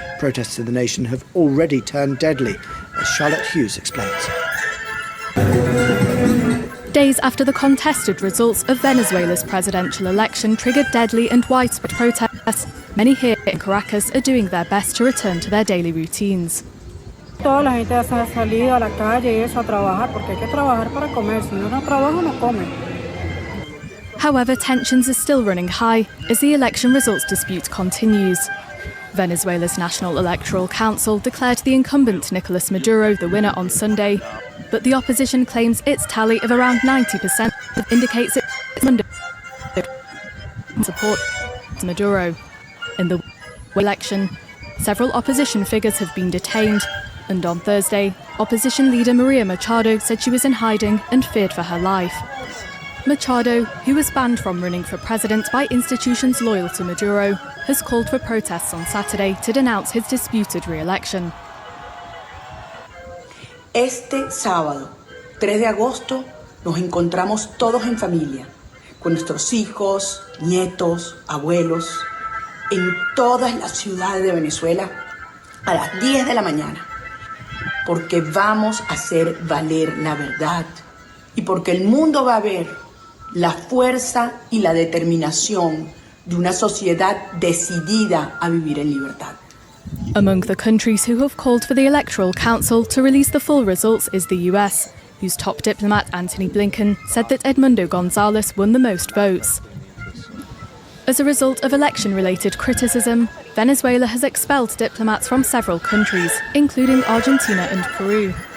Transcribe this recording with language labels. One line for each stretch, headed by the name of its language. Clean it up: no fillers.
English: Protests in the nation have already turned deadly, as Charlotte Hughes explains. Days after the contested results of Venezuela's presidential election triggered deadly and widespread protests, many here in Caracas are doing their best to return to their daily routines.
Spanish: Toda la gente ha salido a la calle y eso a trabajar porque hay que trabajar para comer, si uno no trabaja no come.
English: However, tensions are still running high as the election results dispute continues. Venezuela's National Electoral Council declared the incumbent Nicolas Maduro the winner on Sunday, but the opposition claims its tally of around 90% indicates it's under support Maduro. In the election, several opposition figures have been detained, and on Thursday, opposition leader Maria Machado said she was in hiding and feared for her life. Machado, who was banned from running for president by institutions loyal to Maduro, has called for protests on Saturday to denounce his disputed re-election.
Spanish: Este sábado, 3 de agosto, nos encontramos todos en familia, con nuestros hijos, nietos, abuelos, en todas las ciudades de Venezuela, a las 10 de la mañana, porque vamos a hacer valer la verdad y porque el mundo va a ver la fuerza y la determinación de una sociedad decidida a vivir en libertad.
English: Among the countries who have called for the Electoral Council to release the full results is the US, whose top diplomat Antony Blinken said that Edmundo Gonzalez won the most votes. As a result of election-related criticism, Venezuela has expelled diplomats from several countries, including Argentina and Peru.